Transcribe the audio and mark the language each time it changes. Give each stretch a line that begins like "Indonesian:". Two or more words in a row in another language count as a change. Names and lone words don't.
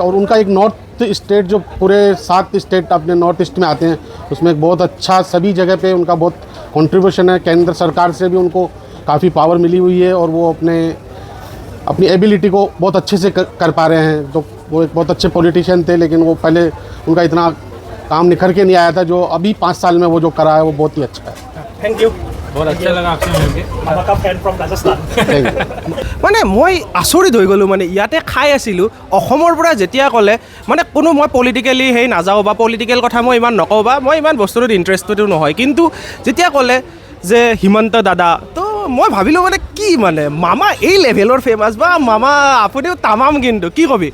Hindi: और उनका एक
English: north state,
Hindi: जो पूरे 7 स्टेट अपने नॉर्थ ईस्ट में आते हैं, उसमें एक बहुत अच्छा सभी जगह पे उनका बहुत कंट्रीब्यूशन है। केंद्र सरकार से भी उनको काफ़ी पावर मिली हुई है और वो अपनी एबिलिटी को बहुत अच्छे से कर पा रहे हैं। तो वो एक बहुत अच्छे पॉलिटिशियन थे, लेकिन वो पहले उनका इतना काम निखर के नहीं आया था। जो अभी 5 साल में वो जो करा है वो बहुत ही अच्छा है।
English: thank you.
Hindi: बहुत अच्छा लगा आपसे मिलके मामा का
English: fan from
Hindi: राजस्थान।
Assamese: মানে মই আচৰিত হৈ গ'লোঁ। মানে ইয়াতে খাই আছিলোঁ, অসমৰ পৰা যেতিয়া ক'লে মানে কোনো মই পলিটিকেলি সেই নাযাওঁ বা পলিটিকেল কথা মই ইমান নকওঁ বা মই ইমান বস্তুটোত ইণ্টাৰেষ্টেডো নহয়, কিন্তু যেতিয়া ক'লে যে হিমন্ত দাদা, তো মই ভাবিলোঁ মানে কি মানে মামা এই লেভেলৰ ফেমাছ বা মামা আপুনিও তামাম, কিন্তু কি কবি?